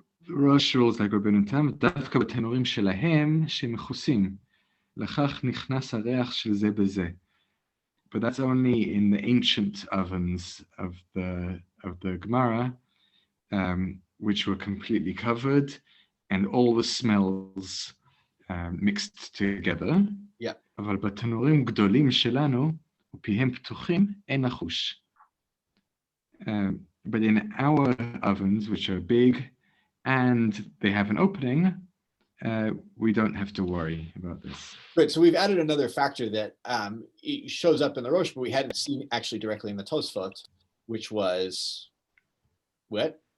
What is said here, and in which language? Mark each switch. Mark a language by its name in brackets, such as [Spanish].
[Hebrew] ראש [English] rules like [Hebrew] רבנו תם, דווקא בתנורים שלהם שמכוסים, לכך נכנס הריח של זה בזה. [English] But that's only in the ancient ovens of the Gemara, which were completely covered and all the smells mixed together. Yeah. [Hebrew] אבל בתנורים גדולים שלנו, ופיהם פתוחים, אין לחוש. [English] But in our ovens, which are big and they have an opening, we don't have to worry about this. Right, so we've added another factor that it shows up in the Rosh, but we hadn't seen actually directly in the Tosfot, which was what?